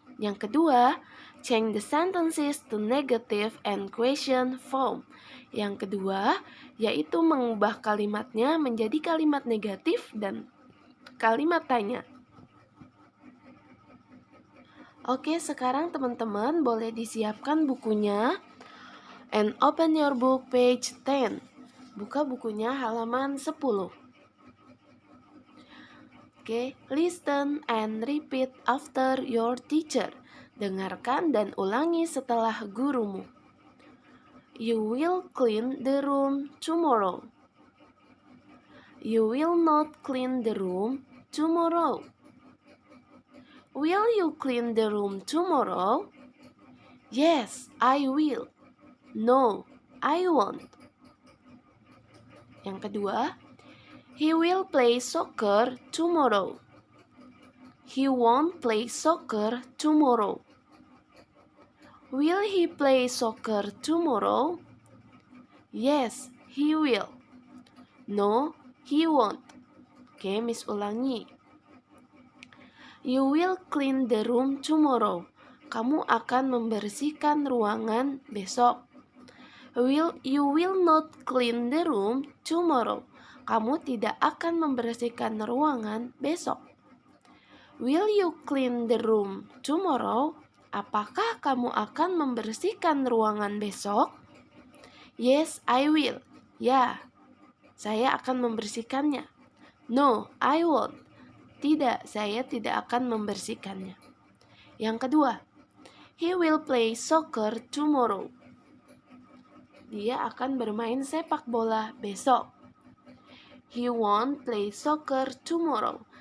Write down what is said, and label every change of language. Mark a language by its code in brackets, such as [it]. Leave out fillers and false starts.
[id] Yang kedua, [en] change the sentences to negative and question form. [id] Yang kedua, yaitu mengubah kalimatnya menjadi kalimat negatif dan kalimat tanya. Oke, sekarang teman-teman boleh disiapkan bukunya. [en] And open your book page 10. [id] Buka bukunya halaman 10. [en] Oke, listen and repeat after your teacher. [id] Dengarkan dan ulangi setelah gurumu. [en] You will clean the room tomorrow. You will not clean the room tomorrow. Will you clean the room tomorrow? Yes, I will. No, I won't. [id] Yang kedua, [en] he will play soccer tomorrow. He won't play soccer tomorrow. Will he play soccer tomorrow? Yes, he will. No, he won't. Oke, [id] Miss ulangi. [en] You will clean the room tomorrow. [id] Kamu akan membersihkan ruangan besok. [en] You will not clean the room tomorrow. [id] Kamu tidak akan membersihkan ruangan besok. [en] Will you clean the room tomorrow? [id] Apakah kamu akan membersihkan ruangan besok? [en] Yes, I will. [id] Ya, saya akan membersihkannya. [en] No, I won't. [id] Tidak, saya tidak akan membersihkannya. [en] Yang kedua, he will play soccer tomorrow. [id] Dia akan bermain sepak bola besok. [en] He won't play soccer tomorrow.